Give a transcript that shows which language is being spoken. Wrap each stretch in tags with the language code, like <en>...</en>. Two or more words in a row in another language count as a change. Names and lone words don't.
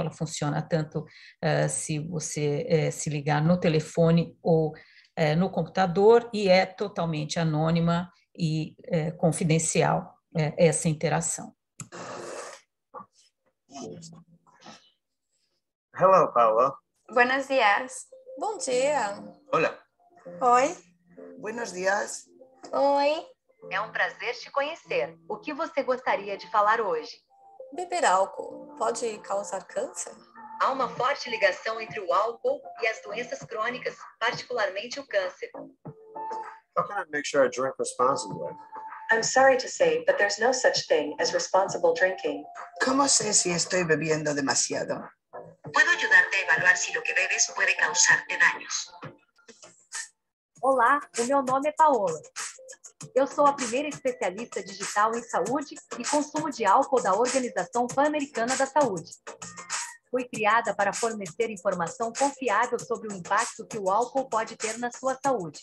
<pt>Ela funciona tanto se você se ligar no telefone ou no computador, e é totalmente anônima e confidencial essa interação.</pt> <en>Hello, Paula.</en> <es>Buenos días.</es> <pt>Bom dia.</pt> <es>Hola.</es> <pt>Oi.</pt> <es>Buenos días.</es> <pt>Oi. É um prazer te conhecer. O que você gostaria de falar hoje? Beber álcool pode causar câncer? Há uma forte ligação entre o álcool e as doenças crônicas, particularmente o câncer.</pt> <en>How can I make sure I drink responsibly? I'm sorry to say, but there's no such thing as responsible drinking.</en> <es>¿Cómo sé si estoy bebiendo demasiado? Puedo ayudarte a evaluar si lo que bebes puede causarte daños.</es> <pt>Olá, o meu nome é Paola. Eu sou a primeira especialista digital em saúde e consumo de álcool da Organização Pan-Americana da Saúde. Fui criada para fornecer informação confiável sobre o impacto que o álcool pode ter na sua saúde.</pt>